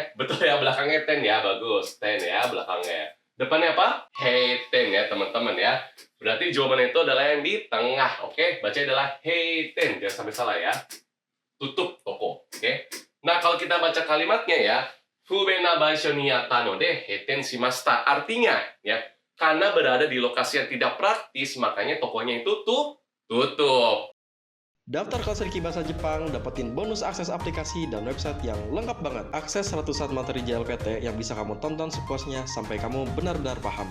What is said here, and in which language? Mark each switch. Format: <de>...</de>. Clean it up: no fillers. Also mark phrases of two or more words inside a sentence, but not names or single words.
<id>Betul ya, belakangnya ten ya, bagus. Ten ya, belakangnya. Depannya apa? Heiten ya, teman-teman ya. Berarti jawabannya itu adalah yang di tengah, oke? Bacanya adalah heiten, jangan sampai salah ya. Tutup toko, oke? Nah, kalau kita baca kalimatnya ya,</id> <ja>ふべなばいしょにやったので閉店しました.</ja> <id>Artinya, ya, karena berada di lokasi yang tidak praktis, makanya tokonya itu tutup. Daftar kelas Riki Bahasa Jepang, dapetin bonus akses aplikasi dan website yang lengkap banget. Akses ratusan materi JLPT yang bisa kamu tonton sepuasnya sampai kamu benar-benar paham.</id>